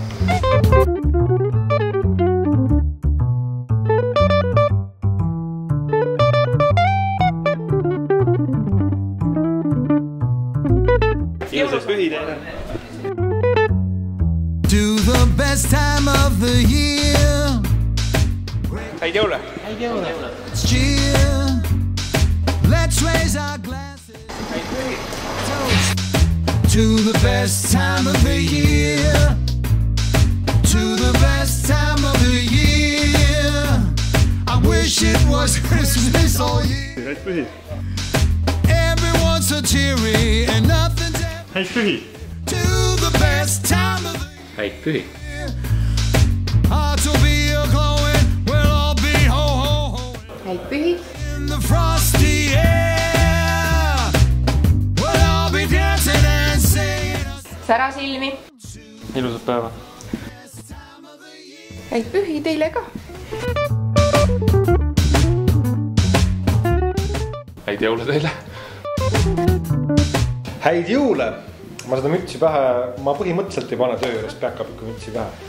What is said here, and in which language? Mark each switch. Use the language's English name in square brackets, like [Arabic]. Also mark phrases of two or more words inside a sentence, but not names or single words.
[Estonian] Ilusad pühi teile! Häid jõule! Häid jõule! Häid pühi! [English] To the best time of the year. To the best time of the year. I wish it was Christmas all year. [Estonian] Häid pühi! [English] Everyone's so cheery and nothing's [Estonian] Häid pühi! [English] to the best time of the [Estonian] Häid pühi! [English] year. Hearts will be glowing. We'll all be ho ho ho. [Estonian] Häid pühi! [English] In the frosty air. We'll all be dancing and singing. [Estonian] Sära silmi! Ilusad päeva! Häid pühi teile ka! Häid jõule teile! Häid jõule! Ma seda mütsi pähe, ma põhimõtteliselt ei pane töö juures päkapiku mütsi pähe.